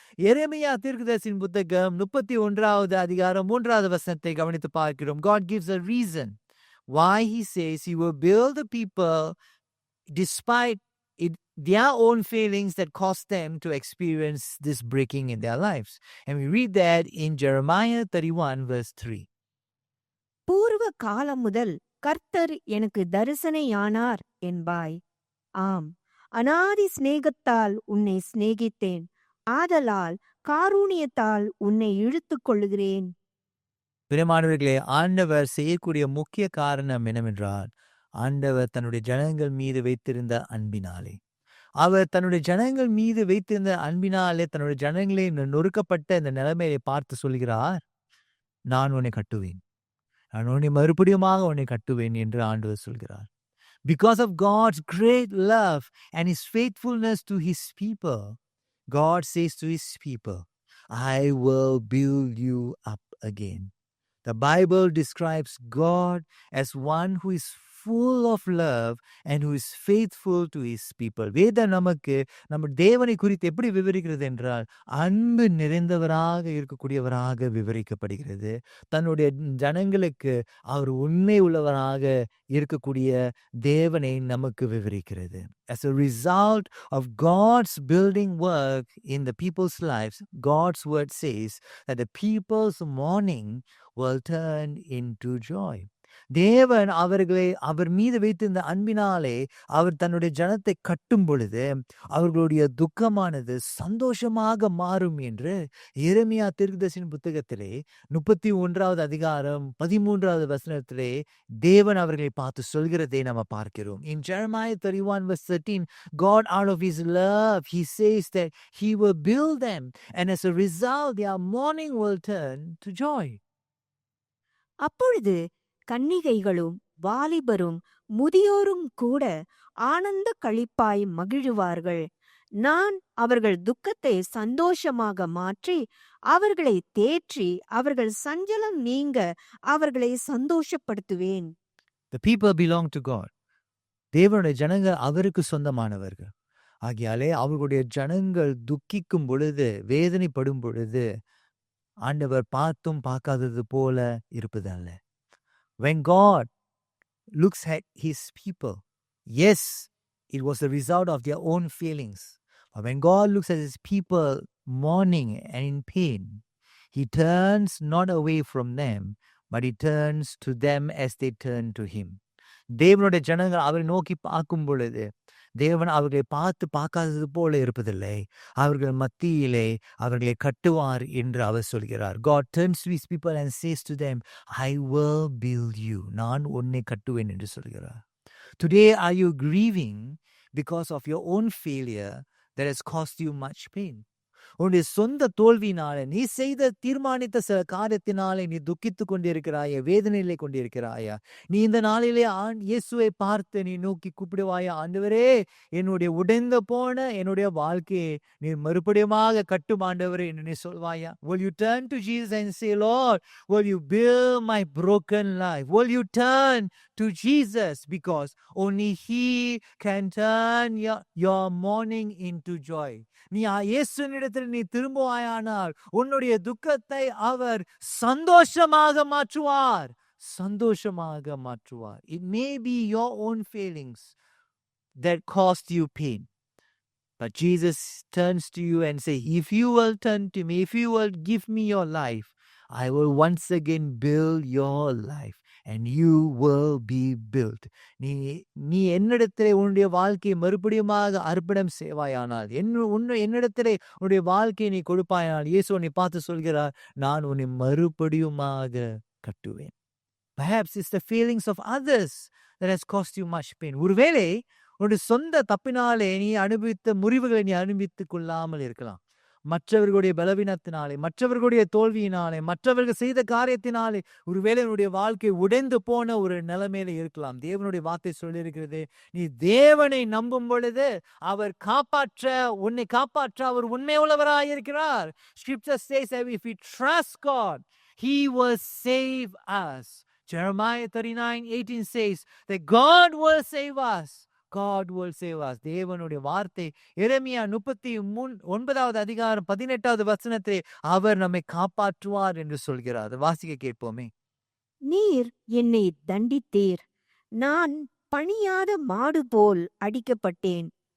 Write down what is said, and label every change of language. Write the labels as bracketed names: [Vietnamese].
[Tamil] எரேமியா தீர்க்கதரிசியின் புத்தகம் 31வது அதிகாரம் 3வது வசனத்தை கவனித்து பார்க்கிறோம். [English] God gives a reason why he says he will build the people despite their own failings that caused them to experience this breaking in their lives. And we read that in Jeremiah 31 verse 3. [Tamil] பூர்வ காலம் முதல் கர்த்தர் எனக்கு தரிசனையானார் என்பாய். ஆம், அநாதி சிநேகத்தால் உன்னை சிநேகித்தேன், ஆதலால் காரூணியத்தால் உன்னை இழுத்துக் கொள்ளுகிறேன். பிரியமானவர்களே, ஆண்டவர் செய்யக்கூடிய முக்கிய காரணம் என்னவென்றால், ஆண்டவர் தன்னுடைய ஜனங்கள் மீது வைத்திருந்த அன்பினாலே, அவர் தன்னுடைய ஜனங்கள் மீது வைத்திருந்த அன்பினாலே தன்னுடைய ஜனங்களை நொறுக்கப்பட்ட இந்த நிலைமையை பார்த்து சொல்கிறார், நான் உன்னை கட்டுவேன், நான் உன்னை மறுபடியுமாக உன்னை கட்டுவேன் என்று ஆண்டவர் சொல்கிறார். [English] Because of God's great love and his faithfulness to his people, God says to his people, I will build you up again. The Bible describes God as one who is full of love and who is faithful to his people. [Tamil] வேதம் நமக்கு நம்ம தேவனை குறித்து எப்படி விவரிக்கிறது என்றால், அன்பு நிறைந்தவராக இருக்கக்கூடியவராக விவரிக்கப்படுகிறது. தன்னுடைய ஜனங்களுக்கு அவர் உண்மை உள்ளவராக இருக்கக்கூடிய தேவனை நமக்கு விவரிக்கிறது. [English] As a result of God's building work in the people's lives, God's word says that the people's mourning will turn into joy. [Tamil] தேவன் அவர்களை அவர் மீது வைத்திருந்த அன்பினாலே அவர் தன்னுடைய ஜனத்தை கட்டும் பொழுது அவர்களுடைய துக்கமானது சந்தோஷமாக மாறும் என்று எரேமியா தீர்க்கதரிசியின் புத்தகத்திலே 31வது அதிகாரம் 13வது வசனத்திலே தேவன் அவர்களை பார்த்து சொல்கிறதை நாம் பார்க்கிறோம். [English] In Jeremiah 31 verse 13, God out of his love, he says that he will build them, and as a result their mourning will turn to joy. [Tamil] அப்பொழுது கன்னிகைகளும் வாலிபரும் முதியோரும் கூட ஆனந்த களிப்பாய் மகிழுவார்கள். நான் அவர்கள் துக்கத்தை சந்தோஷமாக மாற்றி அவர்களை தேற்றி அவர்கள் சஞ்சலம் நீங்க அவர்களை சந்தோஷப்படுத்துவேன். [English] The people belong to God. [Tamil] தேவனுடைய ஜனங்கள் அவருக்கு சொந்தமானவர்கள். ஆகையாலே அவர்களுடைய ஜனங்கள் துக்கிக்கும் பொழுது, வேதனைப்படும் பொழுது ஆண்டவர் பார்த்தும் பார்க்காதது போல இருப்பதல்ல. [English] When God looks at his people, yes, it was the result of their own feelings. But when God looks at his people mourning and in pain, he turns not away from them, but he turns to them as they turn to him. [Tamil] தேவனுடைய ஜனங்கள் அவரை நோக்கி பார்க்கும் பொழுது தேவன் அவர்களை பார்த்து பார்க்காதது போல இருப்பதில்லை. அவர்கள் மத்தியிலே அவர்களை கட்டுவார் என்று அவர் சொல்கிறார். [English] God turns to his people and says to them, I will build you. [Tamil] நான் உன்னை கட்டுவேன் என்று சொல்கிறார். [English] Today are you grieving because of your own failure that has caused you much pain? [Tamil] உன்னுடைய சொந்த தோல்வியினால, நீ செய்த தீர்மானித்த சில காரியத்தினாலே நீ துக்கித்து கொண்டிருக்கிறாயா, வேதனையிலே கொண்டிருக்கிறாயா? நீ இந்த நாளிலே இயேசுவை பார்த்து நீ நோக்கி கூப்பிடுவாயா, ஆண்டவரே என்னுடைய உடைந்து போன என்னுடைய வாழ்க்கையை நீ மறுபடியுமாக கட்டும் ஆண்டவரே என்று நீ சொல்வாயா? [English] Will you turn to Jesus and say, Lord, will you build my broken life? Will you turn to Jesus, because only he can turn your mourning into joy. [Tamil] நீ இயேசுவினிடத்தில் நீ திரும்புவாயானால் உன்னுடைய துக்கத்தை அவர் சந்தோஷமாக மாற்றுவார், சந்தோஷமாக மாற்றுவார். [English] It may be your own feelings that caused you pain, but Jesus turns to you and say, if you will turn to me, if you will give me your life, I will once again build your life and you will be built. [Tamil] நீ என்னிடத்திலே உன்னுடைய வாழ்க்கையை மறுபடியுமாக அர்ப்பணம் செய்வாயானால், என்னிடத்திலே உன்னுடைய வாழ்க்கையை நீ கொடுப்பாயானால், இயேசு உன்னை பார்த்து சொல்கிறார், நான் உன்னை மறுபடியுமாக கட்டுவேன். [English] Perhaps it's the feelings of others that has caused you much pain. [Tamil] ஒருவேளை உன்னுடைய சொந்த தப்பினாலே நீ அனுபவித்த முறிவுகளை நீ அனுபவித்துக் கொள்ளாமல் இருக்கலாம். மற்றவர்களுடைய பலவீனத்தினாலே, மற்றவர்களுடைய தோல்வியினாலே, மற்றவர்கள் செய்த காரியத்தினாலே ஒருவேளை உன்னுடைய வாழ்க்கை உடைந்து போன ஒரு நிலைமையில இருக்கலாம். தேவனுடைய வார்த்தை சொல்லியிருக்கிறது, நீ தேவனை நம்பும் பொழுது அவர் உன்னை காப்பாற்ற அவர் உண்மை உள்ளவராயிருக்கிறார். [English] Scripture says that if we trust God, He will save us. Jeremiah 39:18 says that God will save us. God will save us. [Tamil] தேவனுடைய வார்த்தை எரேமியா 39வது அதிகாரம் 18வது வசனத்தை அவர் நம்மை காப்பாற்றுவார் என்று சொல்கிறார். வாசிக்க கேட்போமே. நீர் என்னை தண்டித்தீர், நான் பணியாத மாடு போல் அடிக்கப்பட்டேன்.